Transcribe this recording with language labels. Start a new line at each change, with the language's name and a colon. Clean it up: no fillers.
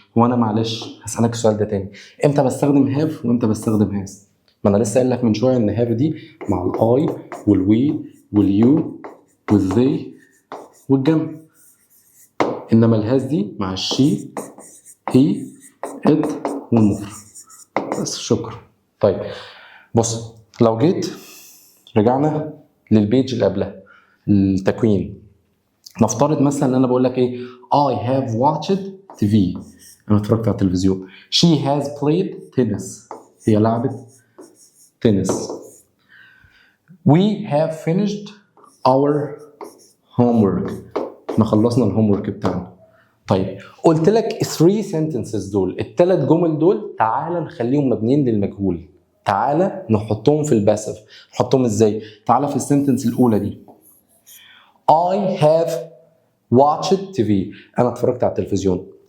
Arabic: وانا معلش هسالك السؤال ده تاني، امتى بستخدم هاف وامتى بستخدم هاز؟ ما انا لسه قايل لك من شويه ان هاف دي مع الاي والوي واليو والذي والجمع، انما الهاز دي مع الشي هي ات والمفرد بس. شكرا. طيب بص، لو جيت رجعنا للبيج اللي قبلها التكوين، نفترض مثلا ان انا بقول لك ايه
English: I have watched TV،
Arabic: انا اتفرجت على التلفزيون.
English: She has played tennis،
Arabic: هي لعبت تنس.
English: We have finished our homework،
Arabic: احنا خلصنا الهوم ورك بتاعنا. طيب قلت لك
English: 3 sentences
Arabic: دول، الثلاث جمل دول تعالى نخليهم مبنيين للمجهول، تعالى نحطهم في الباسف. نحطهم ازاي؟ تعالى في السنتنس الاولى دي
English: I have watched TV،
Arabic: انا اتفرجت على التلفزيون.